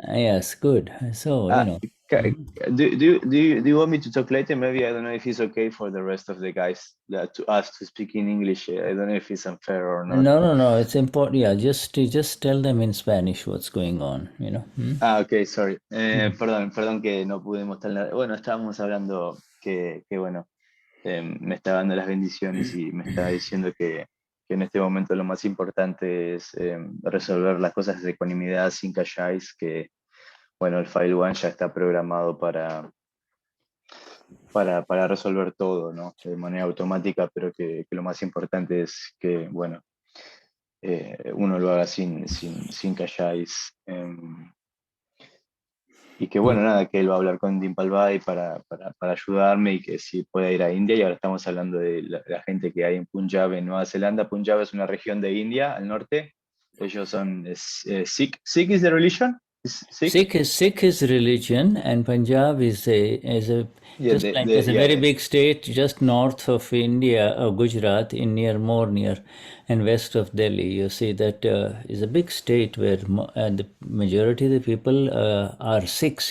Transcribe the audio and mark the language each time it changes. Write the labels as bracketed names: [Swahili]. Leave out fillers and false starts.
[English] Yes, good. So, Do you want me to talk later? Maybe, I don't know if it's okay for the rest of the guys to us to speak in English. I don't know if it's unfair or not. No. It's important. Yeah, just tell them in Spanish what's going on. Okay, sorry. [Spanish] Perdón que no pudimos tener. Bueno, estábamos hablando que bueno, me está dando las bendiciones y me está diciendo que en este momento lo más importante es resolver las cosas de ecuanimidad sin calláis, que bueno, el File One ya está programado para resolver todo, ¿no? De manera automática, pero que lo más importante es que, bueno, uno lo haga sin calláis. y que bueno, nada, que él va a hablar con Dimpalbhai para ayudarme y que si puede ir a India. Y ahora estamos hablando de la gente que hay en Punjab, en Nueva Zelanda. Punjab es una región de India, al norte. Ellos son Sikh. [English] Sikh is the religion? Sikh? Sikh is religion, and Punjab is a Yeah, just like it's a yeah, very big state just north of India or Gujarat, in near and west of Delhi. You see that is a big state where the majority of the people are Sikhs.